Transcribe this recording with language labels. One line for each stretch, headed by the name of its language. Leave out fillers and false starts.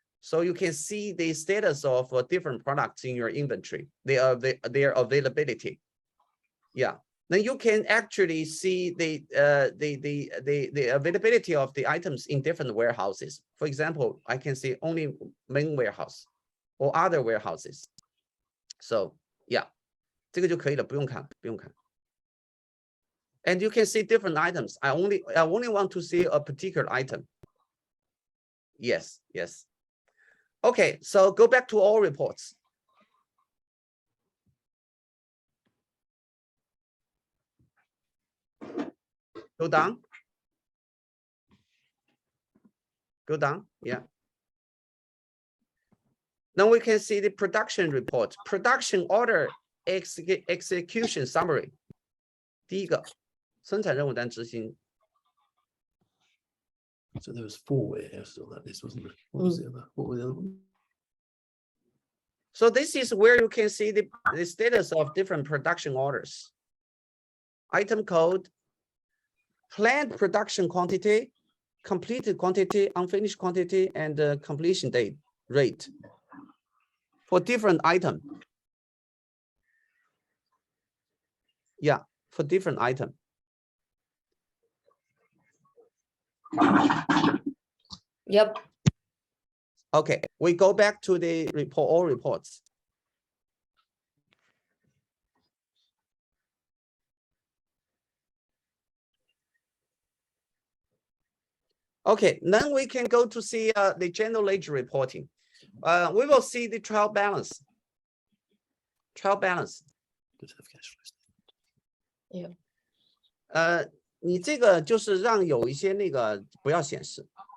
English: So you can see the status of different products in your inventory, their availability. Yeah, then you can actually see the availability of the items in different warehouses. For example, I can see only main warehouse or other warehouses.
Chinese: So yeah, 这个就可以了，不用看，不用看。
English: And you can see different items. I only want to see a particular item. Yes, yes. Okay, so go back to all reports. Go down. Go down, yeah. Now we can see the production report, production order execution summary.
Chinese: 第一个，生产任务单执行。
English: So there was 4 warehouses on that list, wasn't there? What was the other? What were the other ones? So this is where you can see the status of different production orders. Item code, planned production quantity, completed quantity, unfinished quantity, and completion date rate for different item. Yeah, for different item. Yep. Okay, we go back to the report, all reports. Okay, then we can go to see the general ledger reporting. We will see the trial balance. Trial balance. Good to have cash flow statement. Yeah.
Chinese: 你这个就是让有一些那个不要显示。